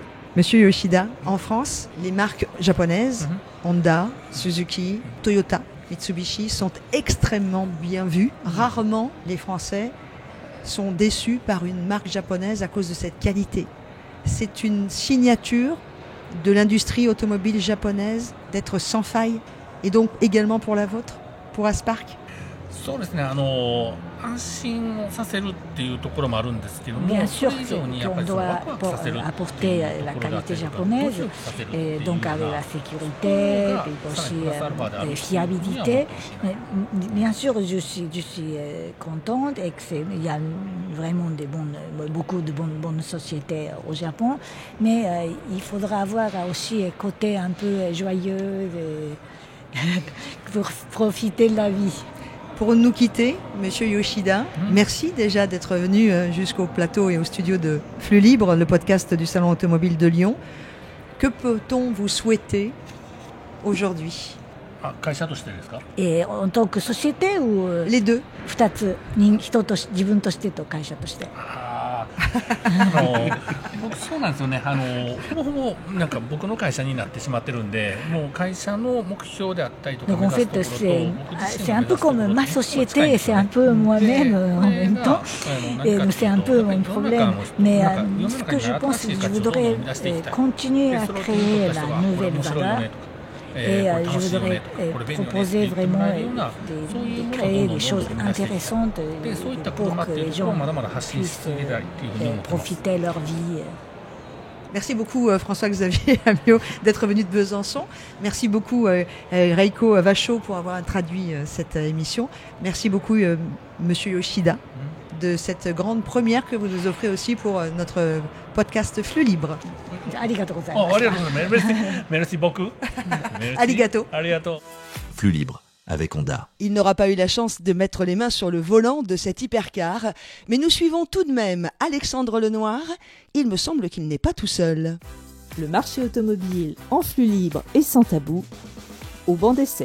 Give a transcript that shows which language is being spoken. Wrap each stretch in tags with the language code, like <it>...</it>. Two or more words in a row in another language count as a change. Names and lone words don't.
<fr>Monsieur Yoshida, en France, les marques japonaises, Honda, Suzuki, Toyota, Mitsubishi sont extrêmement bien vues. Rarement les Français sont déçus par une marque japonaise à cause de cette qualité. C'est une signature de l'industrie automobile japonaise d'être sans faille, et donc également pour la vôtre, pour Aspark.</fr> <ja>そうですね、安心をさせるっていうところもあるんですけども、</ja> <fr>Bien sûr</fr> <ja>それ以上にやっぱりそのワクワクさせる</ja> <fr>apporter la qualité japonaise, et donc avec la sécurité, et aussi fiabilité. Mais bien sûr, je suis contente et qu'il y a vraiment beaucoup de bonnes sociétés au Japon, mais il faudra avoir aussi un côté un peu joyeux pour profiter de la vie. Pour nous quitter, Monsieur Yoshida, merci déjà d'être venu jusqu'au plateau et au studio de Flux Libre, le podcast du Salon Automobile de Lyon. Que peut-on vous souhaiter aujourd'hui?</fr> <ja>会社としてですか?</ja> <fr>Et en tant que société ou Les deux.</fr> <ja>2 つ、人と自分としてと会社として。僕そうなんですよね。ほぼほぼなんか僕の会社になってしまってるんで、もう会社の目標であったりとか目指すところと、</ja> <fr>c'est un peu comme ma société, c'est un peu moi-même en même temps, et c'est un peu mon problème. Mais ce que je pense, c'est que je voudrais continuer à créer la nouvelle valeur. Et je voudrais proposer vraiment de créer des choses intéressantes pour que les gens puissent profiter de leur vie. Merci beaucoup François-Xavier Amiot d'être venu de Besançon. Merci beaucoup Reiko Vachot pour avoir traduit cette émission. Merci beaucoup Monsieur Yoshida de cette grande première que vous nous offrez aussi pour notre podcast Flux Libre.</fr> <ja>ありがとうございます.</ja> <fr>Merci beaucoup.</fr> <ja>Arigato.</ja> <fr>Flux Libre avec Honda. Il n'aura pas eu la chance de mettre les mains sur le volant de cet hypercar, mais nous suivons tout de même Alexandre Lenoir. Il me semble qu'il n'est pas tout seul. Le marché automobile en flux libre et sans tabou, au banc d'essai.</fr>